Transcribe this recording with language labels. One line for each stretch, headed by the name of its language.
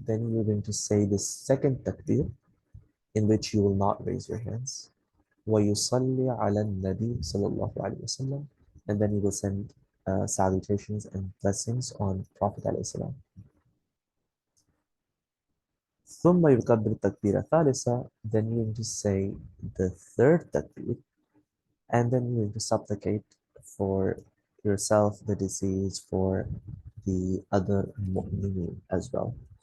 English: Then you're going to say the second takbir, in which you will not raise your hands.
Arabic: ويصلي على النبي صلى الله عليه وسلم.
English: And then you will send salutations and blessings on Prophet عليه السلام.
Arabic: ثم يكبر تكبيرة ثالثة.
English: Then you're going to say the third takbir, and then you're going to supplicate for yourself, the deceased, for the other mu'mineen as well.